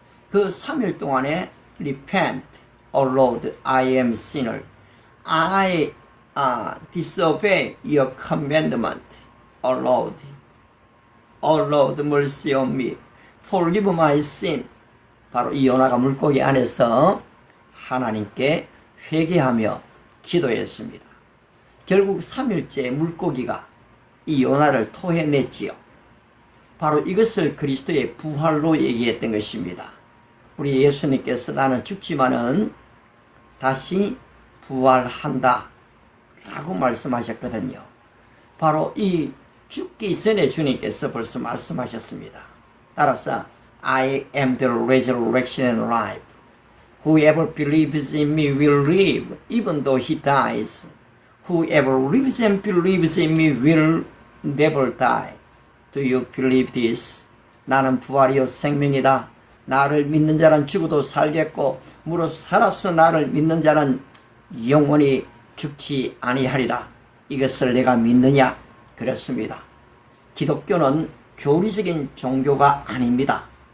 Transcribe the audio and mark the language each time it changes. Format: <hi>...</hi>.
<ko>그 3일 동안에</ko> <en>repent, O Lord, I am sinner. I disobey your commandment, O Lord. O Lord, mercy on me. Forgive my sin.</en> <ko>바로 이 요나가 물고기 안에서 하나님께 회개하며 기도했습니다. 결국 3일째 물고기가 이 요나를 토해냈지요. 바로 이것을 그리스도의 부활로 얘기했던 것입니다. 우리 예수님께서 나는 죽지만은 다시 부활한다 라고 말씀하셨거든요. 바로 이 죽기 전에 주님께서 벌써 말씀하셨습니다. 따라서</ko> <en>I am the resurrection and life. Whoever believes in me will live even though he dies. Whoever lives and believes in me will never die. Do you believe this?</en> <ko>나는 부활이요 생명이다. 나를 믿는 자는 죽어도 살겠고 무릇 살아서 나를 믿는 자는 영원히 죽지 아니하리라. 이것을 내가 믿느냐? 그렇습니다. 기독교는 교리적인 종교가 아닙니다.</ko>